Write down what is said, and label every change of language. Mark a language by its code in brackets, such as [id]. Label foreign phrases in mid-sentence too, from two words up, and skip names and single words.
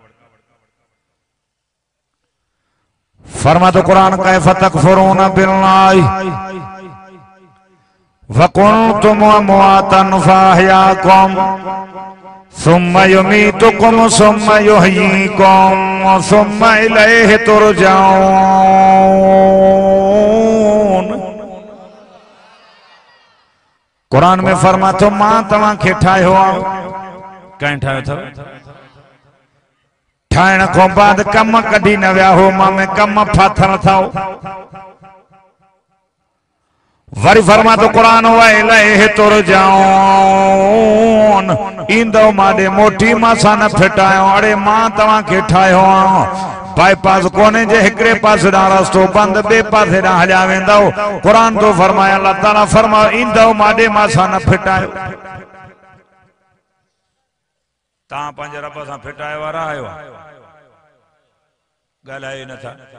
[sd] फरमातो कुरान [ar] كيف تكفرون بالله وكنتم أمواتا فأحياكم ثم يميتكم ثم يحييكم ثم إليه ترجعون [sd] कुरान में फरमातो मां तव्हां खे ठाहियो आहे कंहिं ठाहियो अथव ठाहिण खां बाद कम कढी न विया हो मां में कम फाथल अथव वरी फरमातो कुरान इलैहि तुरजाऊन ईंदो माॾे मोटी मां सां न फिटायो अड़े मां तव्हां खे ठाहियो आहे बाईपास कोने जे हिकड़े पासे ॾांहुं रस्तो बंद ॿिए पासे ॾांहुं हलिया वेंदव कुरान तो फरमाए अल्लाह ताला फरमायो ईंदो माॾे मां सां न फिटायो तव्हां पंहिंजे रब सां फिटाए वारा आहियो ॻाल्हाए नथा